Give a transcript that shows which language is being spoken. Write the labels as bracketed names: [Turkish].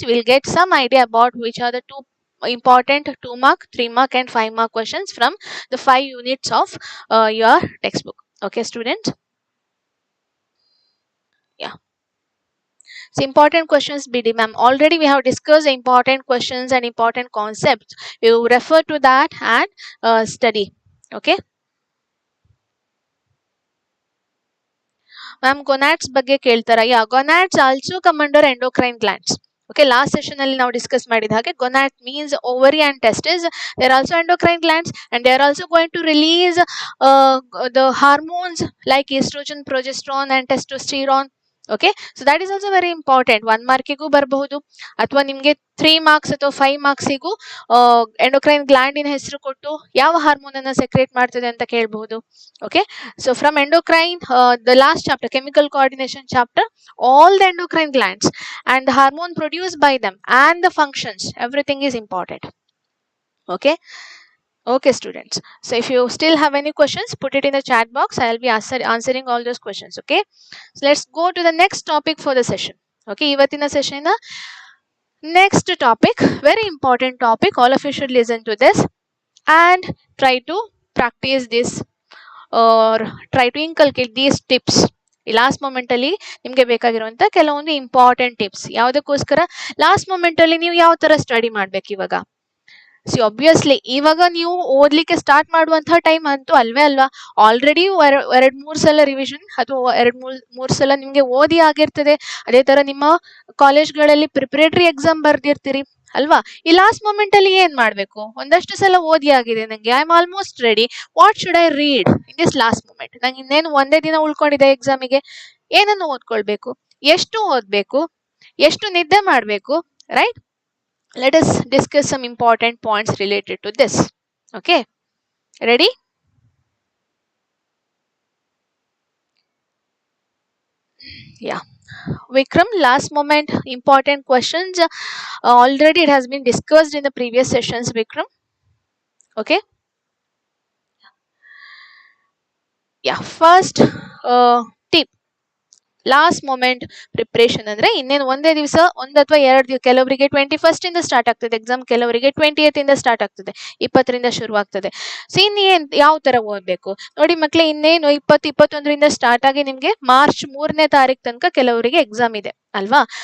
[English] You will get some idea about which are the 2 important 2 mark, 3 mark and 5 mark questions from the 5 units of your textbook. Okay students, yeah, so important questions BD ma'am, already we have discussed important questions and important concepts. You refer to that and study. [Kannada] Okay ma'am, ಗೊನಾಟ್ಸ್ ಬಗ್ಗೆ ಕೇಳ್ತಾರ? [English] Yeah, gonads also come under endocrine glands. Okay, last session [Kannada] ಅಲ್ಲಿ ನಾವು discuss ಮಾಡಿದ ಹಾಗೆ [English] Gonad means ovary and testis. They are also endocrine glands and they are also going to release the hormones like estrogen, progesterone and testosterone. Okay, so that is also very important. [Kannada] 1 ಮಾರ್ಕಿಗೂ ಬರಬಹುದು ಅಥವಾ ನಿಮ್ಗೆ 3 marks ಅಥವಾ 5 ಮಾರ್ಕ್ಸಿಗೂ endocrine ಗ್ಲ್ಯಾಂಡಿನ ಹೆಸರು ಕೊಟ್ಟು ಯಾವ hormone ಅನ್ನ secrete ಮಾಡ್ತದೆ ಅಂತ ಕೇಳಬಹುದು. [English] Okay, so from endocrine, the last chapter chemical coordination chapter, all the endocrine glands and the hormone produced by them and the functions, everything is important. Okay. Okay, students. So if you still have any questions, put it in the chat box. I will be answering all those questions. Okay. So let's go to the next topic for the session. Okay. [Kannada] Ivatina session na [English] next topic, very important topic. All of you should listen to this and try to practice this or try to inculcate these tips. [Kannada] ಈ last moment ಅಲ್ಲಿ ನಿಮ್ಗೆ ಬೇಕಾಗಿರುವಂತ ಕೆಲವೊಂದು important tips. ಯಾವುದಕ್ಕೋಸ್ಕರ last moment ಅಲ್ಲಿ ನೀವು ಯಾವ ತರ study ಮಾಡ್ಬೇಕು ಇವಾಗ. ಸಿ ಆಬ್ವಿಯಸ್ಲಿ ಇವಾಗ ನೀವು ಓದ್ಲಿಕ್ಕೆ ಸ್ಟಾರ್ಟ್ ಮಾಡುವಂತಹ ಟೈಮ್ ಅಂತೂ ಅಲ್ವೇ ಅಲ್ವಾ. ಆಲ್ರೆಡಿ ಎರಡ್ ಮೂರ್ ಸಲ ರಿವಿಷನ್ ಅಥವಾ ಮೂರ್ ಸಲ ನಿಮ್ಗೆ ಓದಿ ಆಗಿರ್ತದೆ. ಅದೇ ತರ ನಿಮ್ಮ ಕಾಲೇಜ್ಗಳಲ್ಲಿ ಪ್ರಿಪರೇಟರಿ ಎಕ್ಸಾಮ್ ಬರ್ದಿರ್ತೀರಿ ಅಲ್ವಾ. ಈ ಲಾಸ್ಟ್ ಮೊಮೆಂಟ್ ಅಲ್ಲಿ ಏನ್ ಮಾಡ್ಬೇಕು, ಒಂದಷ್ಟು ಸಲ ಓದಿ ಆಗಿದೆ ನಂಗೆ, [English] I am almost ready, what should I read in this last moment. [Kannada] ನಂಗೆ ಇನ್ನೇನು ಒಂದೇ ದಿನ ಉಳ್ಕೊಂಡಿದೆ ಎಕ್ಸಾಮಿಗೆ, ಏನನ್ನು ಓದ್ಕೊಳ್ಬೇಕು, ಎಷ್ಟು ಓದ್ಬೇಕು, ಎಷ್ಟು ನಿದ್ದೆ ಮಾಡ್ಬೇಕು, right. [English] Let us discuss some important points related to this. Okay, ready? Yeah, Vikram, last moment important questions. Already it has been discussed in the previous sessions, Vikram. Okay. Yeah, first tip, [Kannada] last moment preparation ಅಂದ್ರೆ ಇನ್ನೇನು ಒಂದೇ ದಿವಸ, ಒಂದ್ ಅಥವಾ ಎರಡು ದಿವಸ, ಕೆಲವರಿಗೆ 21st ಇಂದ ಸ್ಟಾರ್ಟ್ ಆಗ್ತದೆ ಎಕ್ಸಾಮ್, ಕೆಲವರಿಗೆ 20th ಇಂದ ಸ್ಟಾರ್ಟ್ ಆಗ್ತದೆ, 20ರಿಂದ ಶುರು ಆಗ್ತದೆ. ಸೊ ಇನ್ನೇನ್ ಯಾವ ತರ ಓದ್ಬೇಕು ನೋಡಿ ಮಕ್ಳೇ, ಇನ್ನೇನು 21ರಿಂದ ಸ್ಟಾರ್ಟ್ ಆಗಿ ನಿಮ್ಗೆ ಮಾರ್ಚ್ 3ನೇ ತಾರೀಕು ತನಕ ಕೆಲವರಿಗೆ ಎಕ್ಸಾಮ್ ಇದೆ ಅಲ್ವಾ.